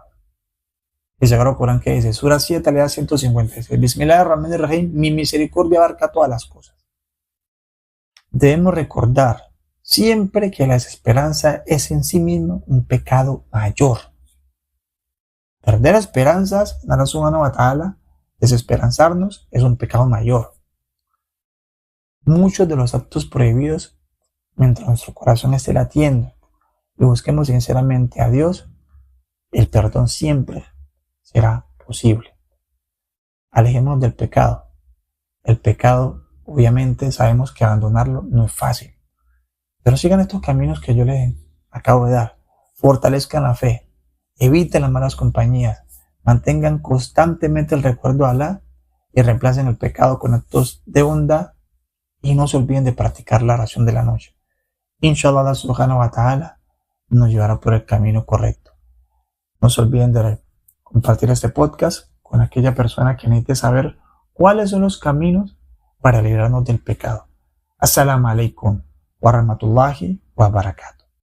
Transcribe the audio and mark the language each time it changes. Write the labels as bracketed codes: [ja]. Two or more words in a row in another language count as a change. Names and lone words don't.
[es] Y el Sagrado Corán que dice, Sura 7, Alea 156, Bismillahirrahmanirrahim, mi misericordia abarca todas las cosas. Debemos recordar siempre que la desesperanza es en sí mismo un pecado mayor. Perder esperanzas en Allah [ar] سبحانه وتعالى, [es] desesperanzarnos, es un pecado mayor. Muchos de los actos prohibidos, mientras nuestro corazón esté latiendo y busquemos sinceramente a Dios, el perdón siempre será posible. Alejémonos del pecado. El pecado, obviamente, sabemos que abandonarlo no es fácil. Pero sigan estos caminos que yo les acabo de dar. Fortalezcan la fe. Eviten las malas compañías. Mantengan constantemente el recuerdo a Allah y reemplacen el pecado con actos de bondad. Y no se olviden de practicar la oración de la noche. Inshallah, Allah [ar] سبحانه وتعالى [es] nos llevará por el camino correcto. No se olviden de compartir este podcast con aquella persona que necesite saber cuáles son los caminos para librarnos del pecado. [ar] السلام عليكم ورحمة الله وبركاته.